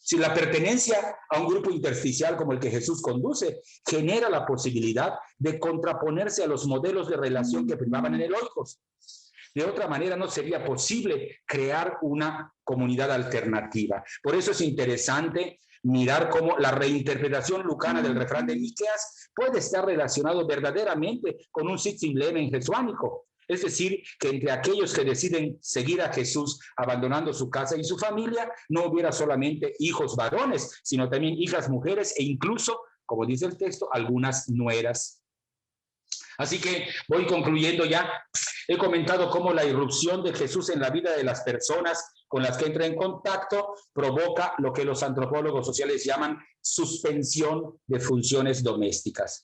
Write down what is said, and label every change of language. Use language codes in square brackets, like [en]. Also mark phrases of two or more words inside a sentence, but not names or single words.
[es] Si la pertenencia a un grupo intersticial como el que Jesús conduce genera la posibilidad de contraponerse a los modelos de relación que primaban en el oikos. De otra manera no sería posible crear una comunidad alternativa. Por eso es interesante mirar cómo la reinterpretación lucana del refrán de Miqueas puede estar relacionado verdaderamente con un [de] sitzim lemen [es] jesuánico. Es decir, que entre aquellos que deciden seguir a Jesús abandonando su casa y su familia, no hubiera solamente hijos varones, sino también hijas mujeres e incluso, como dice el texto, algunas nueras. Así que voy concluyendo ya. He comentado cómo la irrupción de Jesús en la vida de las personas con las que entra en contacto provoca lo que los antropólogos sociales llaman suspensión de funciones domésticas.